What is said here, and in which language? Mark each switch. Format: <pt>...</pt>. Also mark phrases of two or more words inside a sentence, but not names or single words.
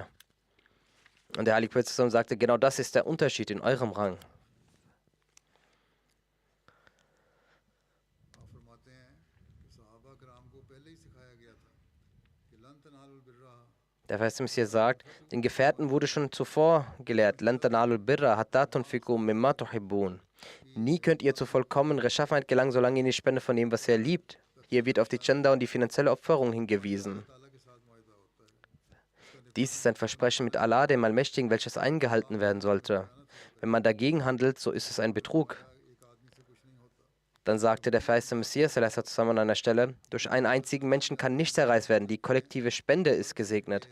<de>Und der heilige Prophet sagte, genau das ist der Unterschied in eurem Rang. Der verheißene Messias sagt, den Gefährten wurde schon zuvor gelehrt,</de> <ar>لن تنالوا البر حتى تنفقوا مما تحبون.</ar> <de>Nie könnt ihr zur vollkommenen Rechtschaffenheit gelangen, solange ihr nicht spendet von dem, was ihr liebt. Hier wird auf die Gender und die finanzielle Opferung hingewiesen. Dies ist ein Versprechen mit Allah, dem Allmächtigen, welches eingehalten werden sollte. Wenn man dagegen handelt, so ist es ein Betrug. Dann sagte der verheißene Messias zusammen an einer Stelle, durch einen einzigen Menschen kann nichts erreicht werden, die kollektive Spende ist gesegnet.</de>